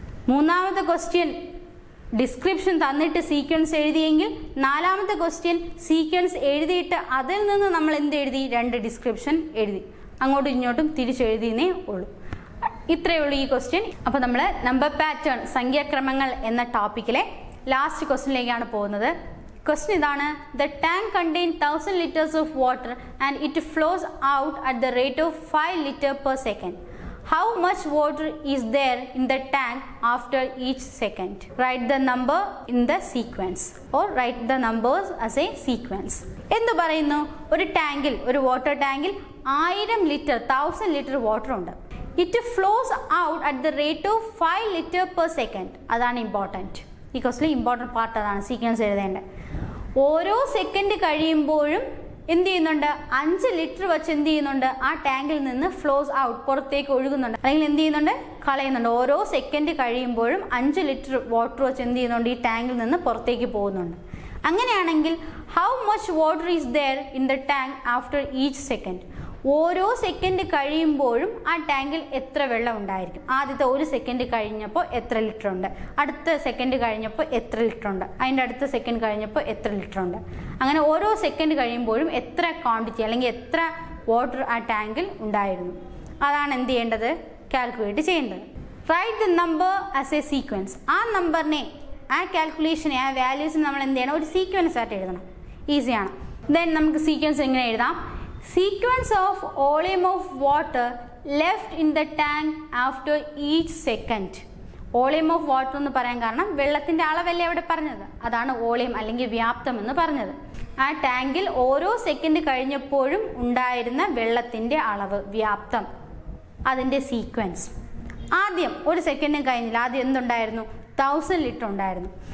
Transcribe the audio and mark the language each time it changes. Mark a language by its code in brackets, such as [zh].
[ml] മൂന്നാമത്തെ question description തന്നിട്ട് sequence എഴുതിയെങ്കിൽ, നാലാമത്തെ ക്വസ്റ്റ്യൻ സീക്വൻസ് എഴുതിയിട്ട് അതിൽ നിന്ന് നമ്മൾ എന്ത് എഴുതി, 2 ഡിസ്ക്രിപ്ഷൻ എഴുതി. അങ്ങോട്ടും ഇങ്ങോട്ടും തിരിച്ചെഴുതിയേ ഉള്ളൂ. ഇത്രയേ ഉള്ളൂ ഈ ക്വസ്റ്റ്യൻ. അപ്പോൾ നമ്മൾ നമ്പർ പാറ്റേൺ, സംഖ്യാക്രമങ്ങൾ എന്ന ടോപ്പിക്കിലെ ലാസ്റ്റ് ക്വസ്റ്റ്യനിലേക്കാണ് പോകുന്നത്. ക്വസ്റ്റ്യൻ ഇതാണ്: [en] The tank contain 1000 liters of water and it flows out at the rate of 5 liters per second. How much water is there in the tank after each second? Write the number in the sequence or write the numbers as a sequence. [ml] എന്ത് പറയുന്നു? ഒരു ടാങ്കിൽ, ഒരു water ടാങ്കിൽ 1000 litre water ഉണ്ട്. [en] It flows out at the rate of 5 liters per second. [ml] അതാണ് important. ഈ ക്വസ്റ്റിൽ important part അതാണ്, സീക്വൻസ് എഴുതേണ്ടത്. ഓരോ സെക്കൻഡ് കഴിയുമ്പോഴും എന്ത് ചെയ്യുന്നുണ്ട്, 5 ലിറ്റർ വെച്ച് എന്ത് ചെയ്യുന്നുണ്ട്, ആ ടാങ്കിൽ നിന്ന് ഫ്ലോസ് ഔട്ട്, പുറത്തേക്ക് ഒഴുകുന്നുണ്ട്, അല്ലെങ്കിൽ എന്ത് ചെയ്യുന്നുണ്ട്, കളയുന്നുണ്ട്. ഓരോ സെക്കൻഡ് കഴിയുമ്പോഴും 5 ലിറ്റർ വാട്ടർ വെച്ച് എന്ത് ചെയ്യുന്നുണ്ട്, ഈ ടാങ്കിൽ നിന്ന് പുറത്തേക്ക് പോകുന്നുണ്ട്. അങ്ങനെയാണെങ്കിൽ [en] How much water is there in the tank after each second? [ml] ഓരോ സെക്കൻഡ് കഴിയുമ്പോഴും ആ ടാങ്കിൽ എത്ര വെള്ളം ഉണ്ടായിരിക്കും? ആദ്യത്തെ ഒരു സെക്കൻഡ് കഴിഞ്ഞപ്പോൾ എത്ര ലിറ്റർ ഉണ്ട്, അടുത്ത സെക്കൻഡ് കഴിഞ്ഞപ്പോൾ എത്ര ലിറ്റർ ഉണ്ട്, അതിൻ്റെ അടുത്ത സെക്കൻഡ് കഴിഞ്ഞപ്പോൾ എത്ര ലിറ്റർ ഉണ്ട്, അങ്ങനെ ഓരോ സെക്കൻഡ് കഴിയുമ്പോഴും എത്ര ക്വാണ്ടിറ്റി അല്ലെങ്കിൽ എത്ര വാട്ടർ ആ ടാങ്കിൽ ഉണ്ടായിരുന്നു. അതാണ് എന്ത് ചെയ്യേണ്ടത്, കാൽക്കുലേറ്റ് ചെയ്യേണ്ടത്. [en] Write the number as a sequence. [ml] ആ നമ്പറിനെ, ആ കാൽക്കുലേഷനെ, ആ വാല്യൂസിന് നമ്മൾ എന്ത് ചെയ്യണം, ഒരു സീക്വൻസ് ആയിട്ട് എഴുതണം. ഈസിയാണ്. ദെൻ നമുക്ക് സീക്വൻസ് എങ്ങനെ എഴുതാം? [en] Sequence of volume of water left in the tank after each second. [ml] Volume of water എന്ന് പറയാൻ കാരണം വെള്ളത്തിൻ്റെ അളവല്ലേ അവിടെ പറഞ്ഞത്, അതാണ് വോളിയം അല്ലെങ്കിൽ വ്യാപ്തം എന്ന് പറഞ്ഞത്. ആ ടാങ്കിൽ ഓരോ സെക്കൻഡ് കഴിഞ്ഞപ്പോഴും ഉണ്ടായിരുന്ന വെള്ളത്തിൻ്റെ അളവ്, വ്യാപ്തം, അതിൻ്റെ സീക്വൻസ്. ആദ്യം ഒരു സെക്കൻഡും കഴിഞ്ഞില്ല, ആദ്യം എന്തുണ്ടായിരുന്നു, 1000 ലിറ്റർ ഉണ്ടായിരുന്നു.